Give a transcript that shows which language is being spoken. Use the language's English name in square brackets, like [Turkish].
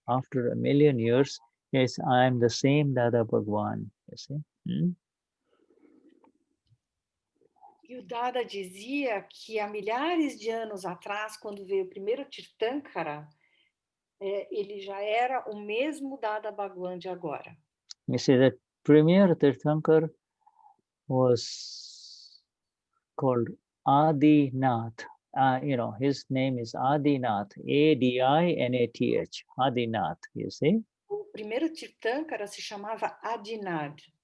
[English] After 1,000,000 years, yes, I am the same Dada Bhagwan, you see. [Portuguese] E o Dada dizia que há milhares de anos atrás, quando veio o primeiro Tirthankara, ele já era o mesmo Dada Bhagwan de agora. [English] You see, that premier Tirthankar was called Adinath. His name is Adinath, Adinath, Adinath, you see. [Portuguese] O primeiro Tirthankara se chamava Adinath.